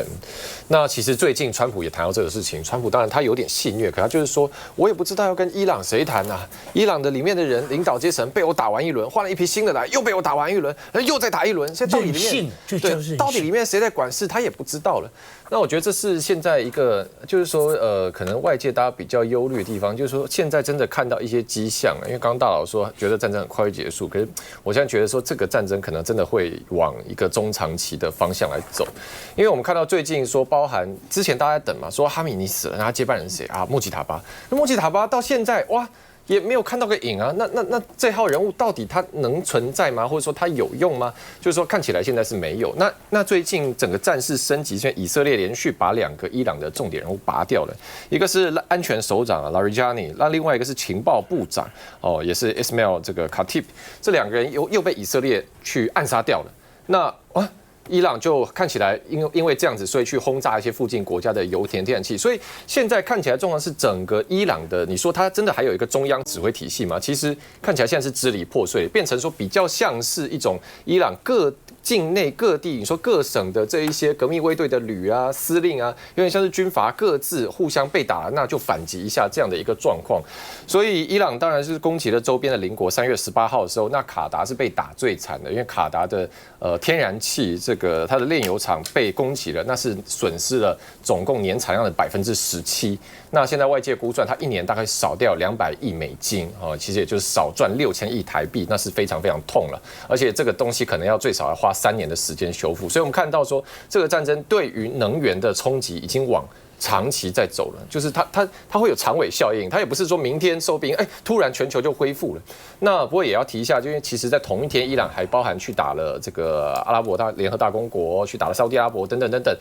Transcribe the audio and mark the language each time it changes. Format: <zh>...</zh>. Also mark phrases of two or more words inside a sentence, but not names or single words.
<zh>那其實最近川普也談到這個事情，川普當然他有點戲謔，可他就是說我也不知道要跟伊朗誰談啊，伊朗的裡面的人領導階層被我打完一輪，換了一批新的來，又被我打完一輪，又再打一輪，現在到底裡面對到底裡面誰在管事，他也不知道了。那我覺得這是現在一個，就是說可能外界大家比較憂慮的地方，就是說現在真的看到一些跡象，因為剛剛大佬說覺得戰爭很快會結束，可是我現在覺得說這個戰爭可能真的會往一個中長期的方向來走，因為我們看到最近說，包含之前大家在等嘛，說哈米尼死了，那他接班人誰啊？穆吉塔巴，那穆吉塔巴到現在哇，也沒有看到個影啊，那這號人物到底他能存在嗎？或者說他有用嗎？就是說看起來現在是沒有。那最近整個戰事升級，現在以色列連續把2個伊朗的重點人物拔掉了，一個是安全首長啊 Larijani， 那另外一個是情報部長哦，也是 Ismail 這個 Khatib， 這2個人又被以色列去暗殺掉了。那伊朗就看起來因為這樣子，所以去轟炸一些附近國家的油田天然氣，所以現在看起來重要是整個伊朗的，你說它真的還有一個中央指揮體系嗎？其實看起來現在是支離破碎，變成說比較像是一種伊朗境內各地，你說各省的這一些革命衛隊的旅啊、司令啊，有點像是軍閥各自互相被打，那就反擊一下這樣的一個狀況。所以伊朗當然是攻擊了周邊的鄰國。3月18號的時候，那卡達是被打最慘的，因為卡達的天然氣它的煉油廠被攻擊了，那是損失了總共年產量的17%。那現在外界估算，它一年大概少掉200億美金啊，其實也就是少賺6000億台幣，那是非常非常痛了。而且這個東西可能要最少要花3年的時間修復。所以我們看到說，這個戰爭對於能源的衝擊已經往長期在走了，就是它會有長尾效應，它也不是說明天收兵，突然全球就恢復了。那不過也要提一下，就因為其實在同一天，伊朗還包含去打了這個阿拉伯聯合大公國，去打了沙烏地阿拉伯等等等等。</zh>